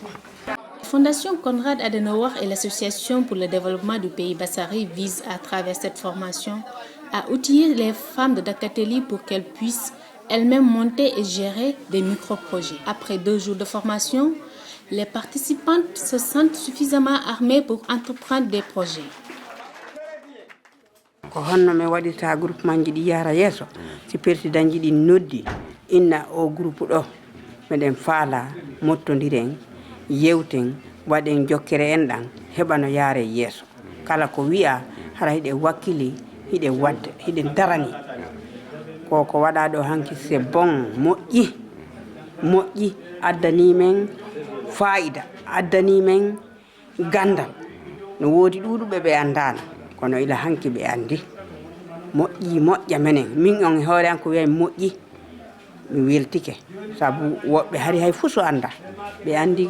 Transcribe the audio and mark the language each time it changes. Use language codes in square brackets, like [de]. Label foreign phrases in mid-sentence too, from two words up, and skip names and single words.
[fr] La Fondation Konrad Adenauer et l'Association pour le développement du pays Bassari visent à travers cette formation à outiller les femmes de Dakateli pour qu'elles puissent elles-mêmes monter et gérer des micro-projets. Après 2 jours de formation, les participantes se sentent suffisamment armées pour entreprendre des projets. [ff] Ko honno mi waɗita groupement ji ɗi yara yeeso si président ji ɗi noddi inna o groupe ɗo meɗen faala mottodiren yewten waɗen jokkere en ɗan heɓa no yaare yeeso kala ko wi'a hara hiɗe wakkili hiɗe wadde hiɗe darani ko waɗa ɗo hanki [fr] c'est bon [ff] moƴƴi addani men fayida addani men gandal no woodi ɗuɗuɓe ɓe andana kono ila hanki ɓe andi moƴƴa menen min on hoore an ko wiya moƴƴi mi weltike sabu woɓɓe hari hay fuu so anda ɓe andi